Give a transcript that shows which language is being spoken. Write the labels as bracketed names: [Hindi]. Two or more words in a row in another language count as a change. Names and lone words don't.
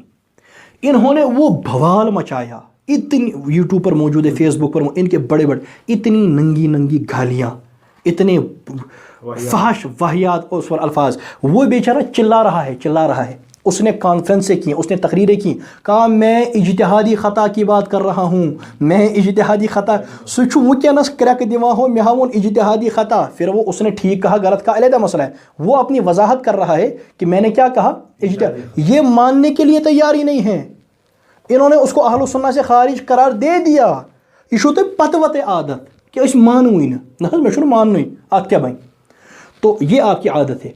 [Urdu] انہوں نے وہ بھوال مچایا، اتنی یوٹیوب پر موجود ہے، فیس بک پر ان کے بڑے اتنی ننگی گالیاں، اتنے فحش واہیات اس پر الفاظ، وہ بیچارہ چلا رہا ہے۔ اس نے کانفرنسیں کی، اس نے تقریریں کی، کہا میں اجتہادی خطا کی بات کر رہا ہوں، میں اجتہادی خطا [Kashmiri] سوچو ونکس کریک دِوان ہو مے ہاوُن [Urdu] اجتہادی خطا، پھر وہ اس نے ٹھیک کہا غلط کا علیحدہ مسئلہ ہے، وہ اپنی وضاحت کر رہا ہے کہ میں نے کیا کہا، اجتہاد، یہ ماننے کے لیے تیار ہی نہیں ہے، انہوں نے اس کو اہل سنہ سے خارج قرار دے دیا۔ [Kashmiri] یہ چھو تو پتہ وتے عادت کہ اس مانوی نہ میں چھو مانوی ات کیا بھائی، [Urdu] تو یہ آپ کی عادت ہے۔